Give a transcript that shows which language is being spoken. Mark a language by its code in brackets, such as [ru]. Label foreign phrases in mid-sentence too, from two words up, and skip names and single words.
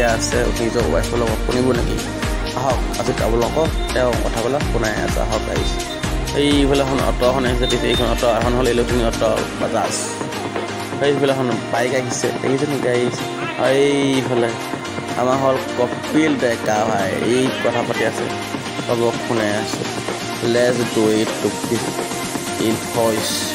[as] আছে নিজৰ ৱাইফৰ লগত শুনিব নেকি আহক আজি আপোনালোকক তেওঁ কথাবিলাক শুনাই আছে আহক আহিছে এইফালে এখন অটোখন আহিছে তেতিয়া এইখন অটো এখন হ'ল ইলেক্ট্ৰনিক অটো বাজাজ সেইফালে এখন বাইক আহিছে দেখিছে নেকি আহিছে আৰু এইফালে আমাৰ হ'ল কপিল ডেকা ভাই এই কথা পাতি আছে হ'ব শুনাই আছে [en] let's do it to in voice